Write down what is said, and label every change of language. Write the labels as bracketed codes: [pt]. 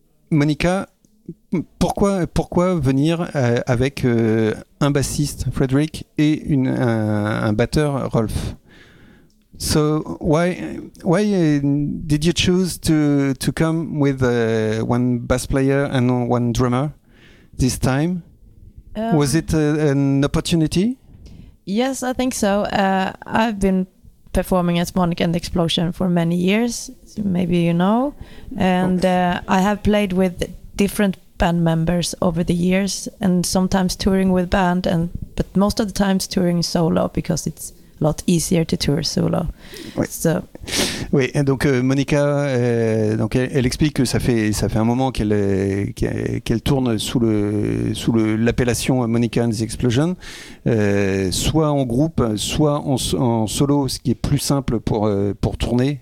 [fr] Monica, pourquoi venir avec un bassiste Frederick et un batteur Rolf? [en] So why did you choose to come with one bass player and one drummer this time? Was it an opportunity? Yes, I think so. I've been performing as Monica and the Explosion for many years, maybe you know, and I have played with different band members over the years, and sometimes touring with band, but most of the times touring solo, because it's a lot easier to tour solo. [fr] Oui. [en] So. [fr] Oui, donc Monica, donc elle explique que ça fait un moment qu'elle tourne sous l'appellation Monica and the Explosion, soit en groupe, soit en solo, ce qui est plus simple pour tourner.